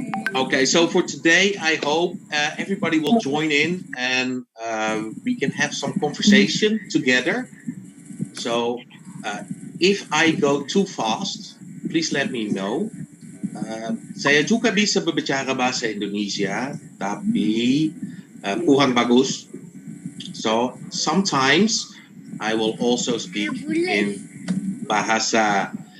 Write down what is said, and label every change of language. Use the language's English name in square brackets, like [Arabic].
[English] Okay, so for today, I hope everybody will join in and we can have some conversation together. So if I go too fast, please let me know. [Indonesian] Saya juga bisa berbicara bahasa Indonesia, tapi kurang bagus. [English] So sometimes I will also speak in bahasa.